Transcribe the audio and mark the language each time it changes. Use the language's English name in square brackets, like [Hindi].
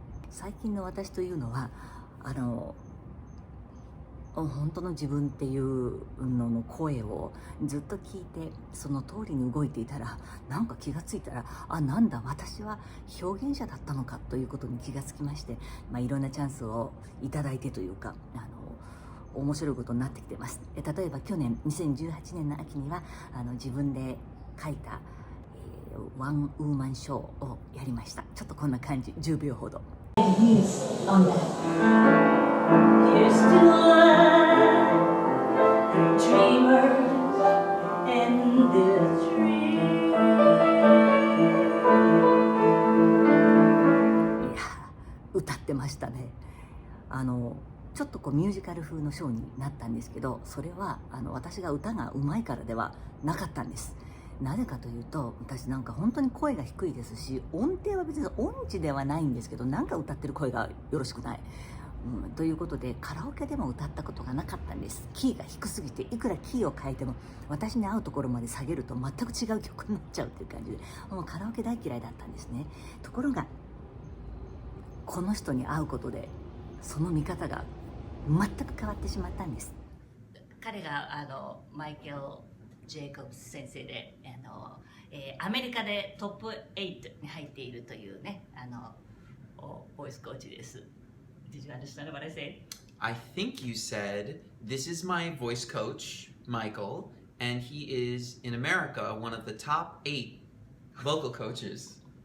[Japanese] 最近の私というのは本当の自分っていうのの声をずっと聞いて、その通りに動いていたら、なんか気がついたら、なんだ私は表現者だったのかということに気がつきまして、いろんなチャンスをいただいてというか、面白いことになってきてます。例えば去年2018年の秋には自分で書いた、ワンウーマンショーをやりました。ちょっとこんな感じ、10秒ほど。 [English] Here's to life, dreamers and the dream. [Japanese] いや、歌ってましたね。ちょっとミュージカル風のショーになったんですけど、それは私が歌が上手いからではなかったんです。なぜかというと、私なんか本当に声が低いですし、音程は別に音痴ではないんですけど、なんか歌ってる声がよろしくない。ということでカラオケでも歌ったことがなかったんです。キーが低すぎて、いくらキーを変えても私に合うところまで下げると全く違う曲になっちゃうっていう感じで、もうカラオケ大嫌いだったんですね。ところがこの人に会うことでその見方が全く変わってしまったんです。彼がマイケル・ジェイコブス先生でアメリカでトップ8に入っているというね、ボイスコーチです。 [English] Did you understand what I said? I think you said, this is my voice coach, Michael, and he is, in America, one of the top 8 vocal coaches.